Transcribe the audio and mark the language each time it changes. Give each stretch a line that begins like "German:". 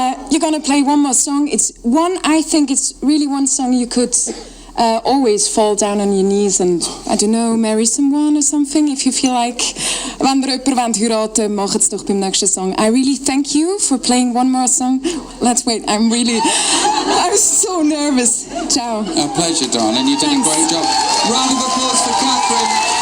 English: You're gonna play one more song. I think it's really one song you could always fall down on your knees and, I don't know, marry someone or something if you feel like.
German: Wenn ihr jemanden wollt heiraten, macht es doch beim nächsten Song.
English: I really thank you for playing one more song. Let's wait, I'm so nervous. Ciao. A pleasure, darling. You did a great job. Round of applause for Catherine.